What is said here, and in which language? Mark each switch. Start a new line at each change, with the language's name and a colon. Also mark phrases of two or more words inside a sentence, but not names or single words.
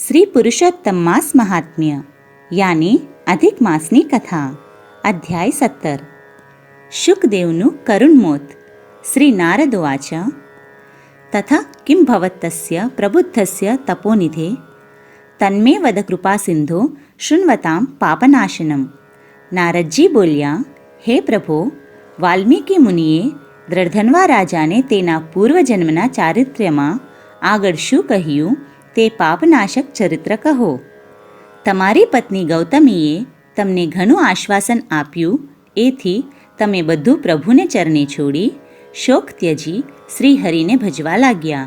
Gujarati: પુરુષોત્તમ માસ મહાત્મ્ય યાની અધિક માસની કથા અધ્યાય 17 શુકદેવનુ કરુણમોત
Sanskrit: श्री नारदोवाच तथा किं भवत्तस्य प्रबुद्धस्य तपोनिधे तन्मे वद कृपा सिंधो शृण्वतां पापनाशनम।
Gujarati: નારદજી બોલ્યા, હે પ્રભો, વાલ્મીકી મુનિએ દ્રઢધન્વા રાજાને તેના પૂર્વજન્મના ચારિત્ર્યમાં આગળ શું કહ્યું તે પાપનાશક ચરિત્ર કહો. તમારી પત્ની ગૌતમીએ તમને ઘણું આશ્વાસન આપ્યું, એથી તમે બધું પ્રભુને ચરણે છોડી શોક ત્યજી શ્રીહરિને ભજવા લાગ્યા.